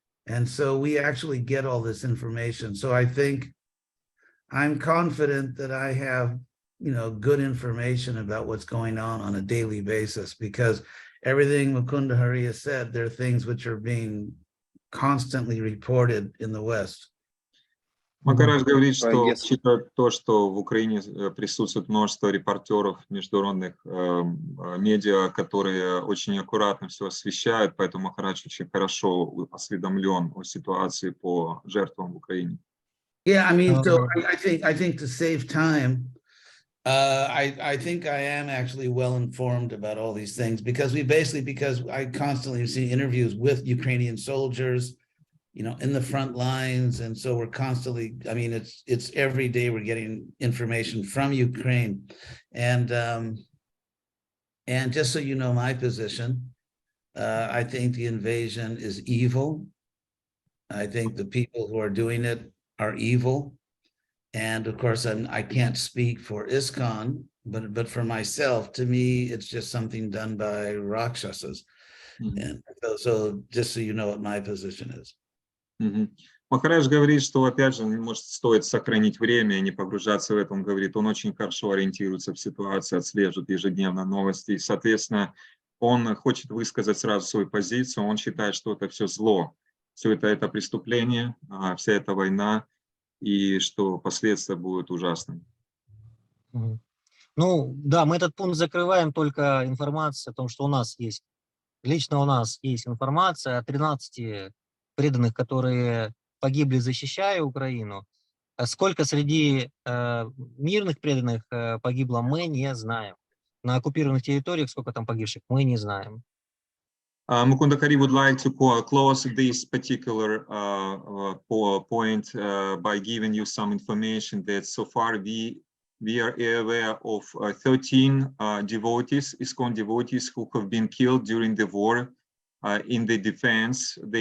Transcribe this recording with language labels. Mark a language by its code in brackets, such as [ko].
[en] And so we actually get all this information. So I think I'm confident that I have good information about what's going on a daily basis, because everything Mukunda Hari has said, there are things which are being constantly reported in the West. [ru] Махарадж говорит, что учитывая то, что в Украине присутствует множество репортеров международных медиа, которые очень аккуратно все освещают, поэтому Махарадж очень хорошо осведомлен о ситуации по жертвам в Украине. [en] Yeah, I mean, so I think to save time, I think I am actually well informed about all these things, because I constantly see interviews with Ukrainian soldiers, in the front lines. And so we're constantly, I mean, it's every day we're getting information from Ukraine. And just so you know my position, I think the invasion is evil. I think the people who are doing it are evil. And of course, I can't speak for ISKCON, but for myself, to me, it's just something done by Rakshasas. And so just so you know what my position is. [ru] Махарадж говорит, что, опять же, может, стоит сохранить время и не погружаться в это. Он говорит, он очень хорошо ориентируется в ситуации, отслеживает ежедневно новости. И, соответственно, он хочет высказать сразу свою позицию. Он считает, что это все зло, все это преступление, вся эта война, и что последствия будут ужасными. Мгм. Ну, да, мы этот пункт закрываем только информацией о том, что у нас есть, лично у нас есть информация о 13 преданных, которые погибли, защищая Украину. А сколько среди мирных преданных погибло, мы не знаем. На оккупированных территориях сколько там погибших, мы не знаем. [en] Mukunda Kari would like to close this particular point by giving you some information that so far we are aware of 13 devotees, ISKCON devotees, who have been killed during the war in the defense.